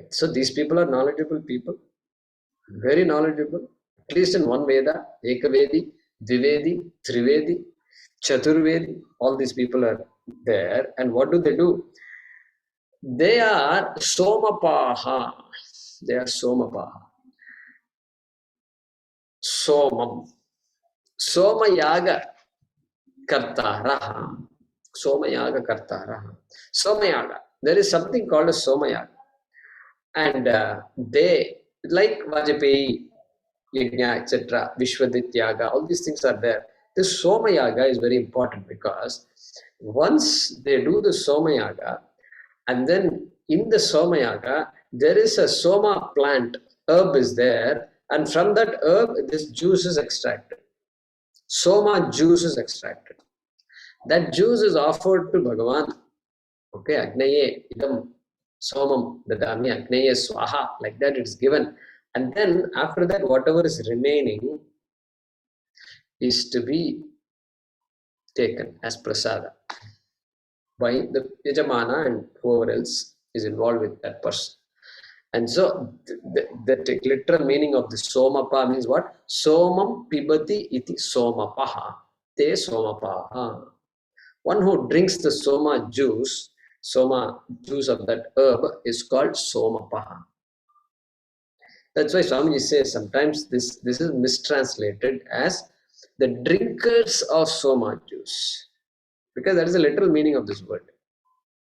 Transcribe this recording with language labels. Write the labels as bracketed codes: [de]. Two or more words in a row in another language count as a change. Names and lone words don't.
[en] So these people are knowledgeable people. Very knowledgeable. At least in one Veda, [sa] Ekavedi, Dvivedi, Trivedi, Chaturvedi. [en] All these people are there. And what do? They are Somapaha. They are Somapaha. Somam. [sa] Somayaga Kartaraha. Somayaga Kartaraha. Somayaga. [en] There is something called a Somayaga. And they, like Vajapeyi, Yajna, etc., Vishwadityaga, all these things are there. This Somayaga is very important because once they do the Somayaga, and then in the Somayaga, there is a Soma plant, herb is there, and from that herb, this juice is extracted. Soma juice is extracted. That juice is offered to Bhagavan. [sa] Okay, Agnaye idam somam dadami, Agnaye swaha, [en] like that it's given. And then after that, whatever is remaining is to be taken as prasada by the Yajamana and whoever else is involved with that person. And so the literal meaning of the somapa means what? [sa] Somam pibati iti somapaha. Te somapaha. [en] One who drinks the soma juice of that herb is called somapaha. That's why Swamiji says sometimes this is mistranslated as the drinkers of soma juice. Because that is the literal meaning of this word.